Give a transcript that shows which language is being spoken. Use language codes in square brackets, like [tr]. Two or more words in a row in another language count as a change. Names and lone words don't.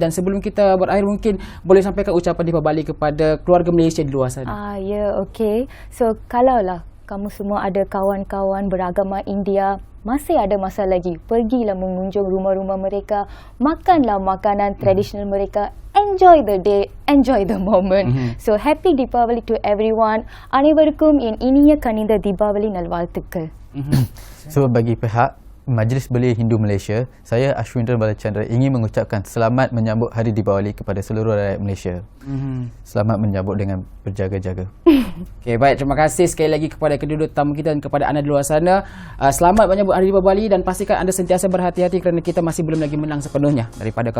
[ms] Dan sebelum kita berakhir, mungkin boleh sampaikan ucapan dipabali kepada keluarga Malaysia di luar sana. Okey. So kalaulah kamu semua ada kawan-kawan beragama India, masih ada masa lagi, pergilah mengunjung rumah-rumah mereka, makanlah makanan tradisional mereka, [en] enjoy the day, enjoy the moment. So happy Deepavali to everyone. [ta] அனைவருக்கும் என் இனிய கனிந்த தீபாவளி நல்வாழ்த்துக்கள். [ms] So bagi pihak Majlis Belia Hindu Malaysia, saya Ashwindra Balachandra ingin mengucapkan selamat menyambut Hari Deepavali kepada seluruh rakyat Malaysia. Selamat menyambut dengan berjaga-jaga. Okey, baik, terima kasih sekali lagi kepada kedua-dua tamu kita dan kepada anda di luar sana. Selamat menyambut Hari Deepavali, dan pastikan anda sentiasa berhati-hati kerana kita masih belum lagi menang sepenuhnya daripada COVID-19.